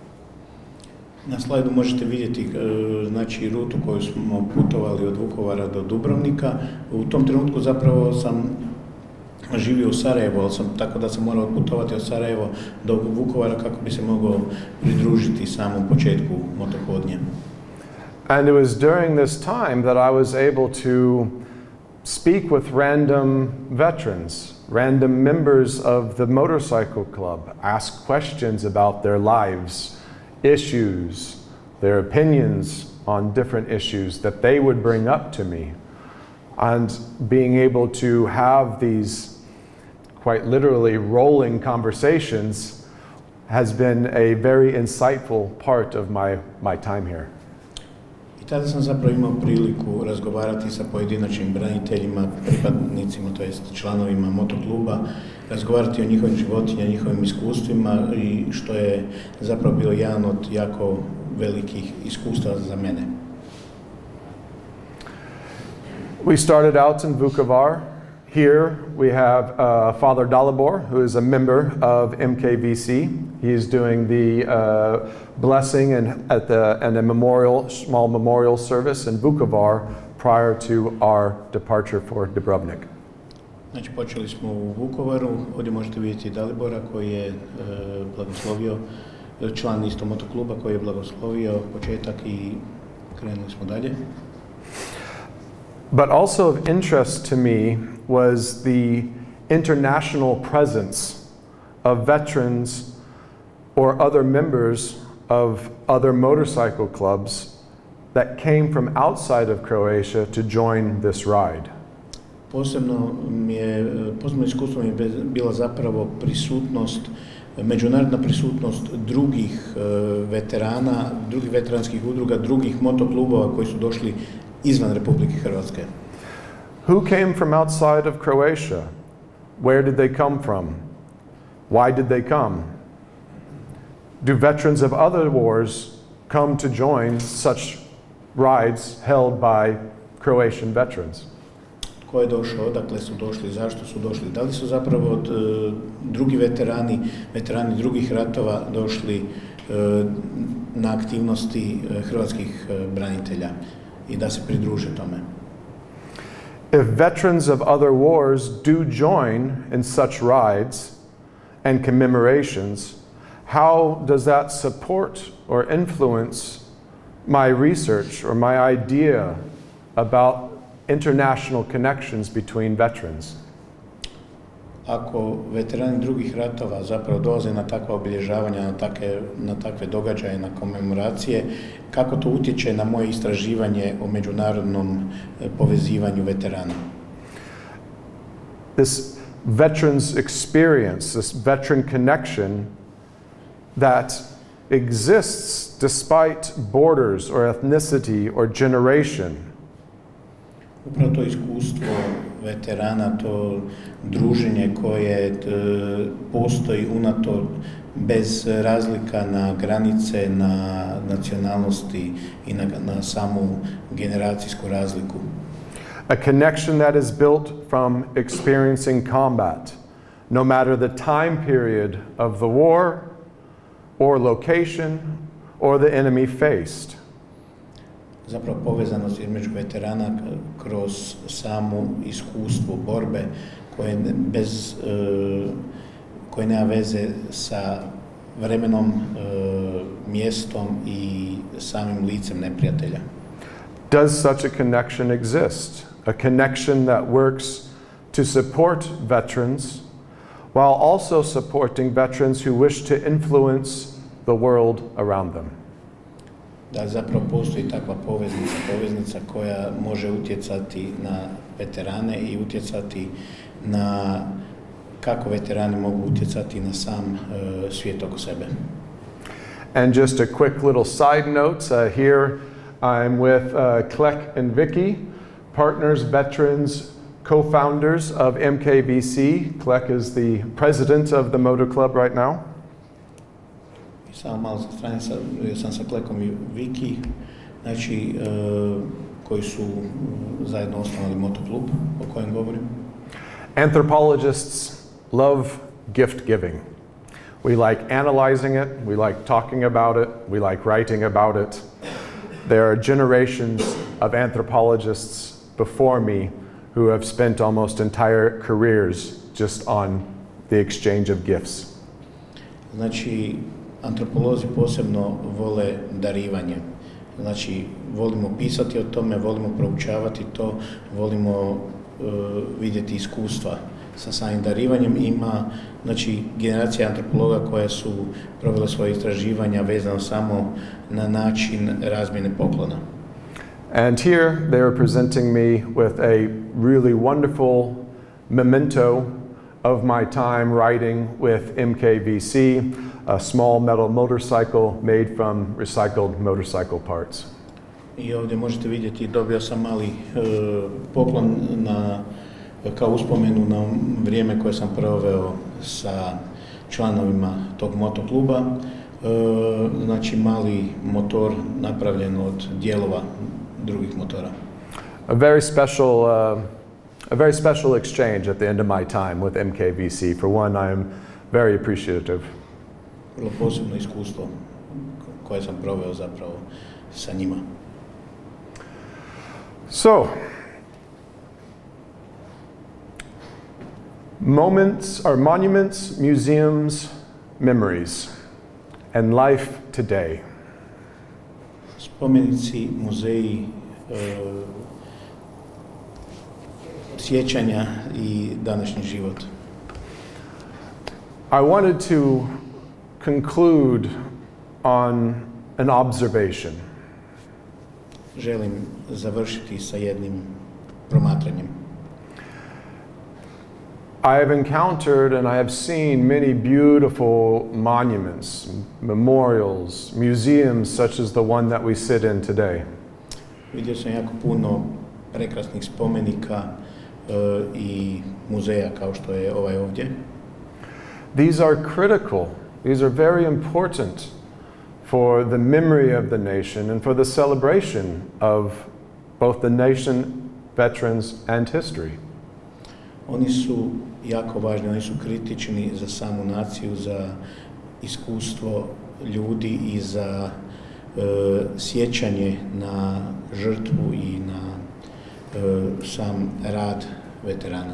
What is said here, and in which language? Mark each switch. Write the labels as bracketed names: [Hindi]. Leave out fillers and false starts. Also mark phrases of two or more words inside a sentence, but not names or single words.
[Croatian] Na slajdu možete vidjeti znači rutu koju smo putovali od Vukovara do Dubrovnika. U tom trenutku zapravo sam živio u Sarajevu, tako da sam morao putovati od Sarajeva do Vukovara kako bi se mogao pridružiti samom početku motohodnje. [English] And it was during this time that I was able to speak with random veterans, random members of the motorcycle club, ask questions about their lives, issues, their opinions on different issues that they would bring up to me. And being able to have these quite literally rolling conversations has been a very insightful part of my time here. [Croatian] I tada sam zapravo imao priliku razgovarati sa pojedinačnim braniteljima, pripadnicima, to jest članovima motokluba, razgovarati o njihovim životima, njihovim iskustvima i što je zapravo bio jedan od jako velikih iskustava za mene. [English] We started out in Vukovar. Here we have Father Dalibor, who is a member of MKVC. He is doing the blessing and a small memorial service in Vukovar prior to our departure for Dubrovnik. [Croatian] Znači, počeli smo u Vukovaru, ovdje možete vidjeti Dalibora koji je blagoslovio, član isto motokluba koji je blagoslovio početak i krenuli smo dalje. [English] But also of interest to me was the international presence of veterans or other members of other motorcycle clubs that came from outside of Croatia to join this ride. [Croatian] Posebno iskustvo mi je bila zapravo međunarodna prisutnost drugih veterana, drugih veteranskih udruga, drugih motoklubova koji su došli izvan Republike Hrvatske. [English] Who came from outside of Croatia? Where did they come from? Why did they come? Do veterans of other wars come to join such rides held by Croatian veterans? [Croatian] Ko je došao, odakle su došli, zašto su došli? Da li su zapravo drugi veterani drugih ratova došli na aktivnosti hrvatskih branitelja i da se pridruže tome? [English] If veterans of other wars do join in such rides and commemorations, how does that support or influence my research or my idea about international connections between veterans? [Croatian] Ako veterani drugih ratova zapravo dolaze na takva obilježavanja, na takve događaje, na komemoracije, kako to utječe na moje istraživanje o međunarodnom povezivanju veterana? [English] This veterans experience, this veteran connection that exists despite borders or ethnicity or generation. [Croatian] Upravo to iskustvo veterana, to druženje koje postoji unato bez razlika na granice, na nacionalnosti i na samu generacijsku razliku. [English] A connection that is built from experiencing combat, no matter the time period of the war or location or the enemy faced. [Croatian] Zapravo povezanost između veterana kroz samo iskustvo borbe koje nema veze sa vremenom, mjestom i samim licem neprijatelja. [English] Does such a connection exist? A connection that works to support veterans while also supporting veterans who wish to influence the world around them. [Croatian] Da zapravo postoji takva poveznica koja može utjecati na veterane i utjecati na kako veterani mogu utjecati na sam svijet oko sebe. [English] And just a quick little side note, here I'm with Klek and Vicky, partners, veterans, co-founders of MKVC. Klek is the president of the motor club right now. [Croatian] Samo malo sa strane, sam sa Klekom i Viki, znači koji su zajedno osnovali motoklub o kojem govorim. [English] Anthropologists love gift giving. We like analyzing it, we like talking about it, we like writing about it. There are generations of anthropologists before me who have spent almost entire careers just on the exchange of gifts. [Croatian] Znači, antropolozi posebno vole darivanje. Znači, volimo pisati o tome, volimo proučavati to, volimo vidjeti iskustva sa samim darivanjem. Ima, znači, generacija antropologa koje su provele svoje istraživanja vezano samo na način razmjene poklona. [English] And here they are presenting me with a really wonderful memento of my time riding with MKVC, a small metal motorcycle made from recycled motorcycle parts. [Croatian] I ovdje možete vidjeti, dobio sam mali poklon kao uspomenu na vrijeme koje sam proveo sa članovima tog motokluba. Znači mali motor napravljen od dijelova drugih motora. [English] A very special exchange at the end of my time with MKVC. For one, I am very appreciative. [Croatian] Vrlo posebno iskustvo koje sam proveo zapravo sa njima. [English] So, monuments, museums, memories, and life today. [Croatian] Spomenici, muzeji, sjećanja i današnji život. [English] I wanted to conclude on an observation. [Croatian] Želim završiti sa jednim promatranjem. [English] I have encountered and I have seen many beautiful monuments, memorials, museums such as the one that we sit in today. [Croatian] Vidio sam jako puno prekrasnih spomenika i muzeja kao što je ovaj ovdje. [English] These are critical. These are very important for the memory of the nation and for the celebration of both the nation, veterans, and history. [Croatian] Oni su jako važni, oni su kritični za samu naciju, za iskustvo ljudi i za sjećanje na žrtvu i na sam rad veterana.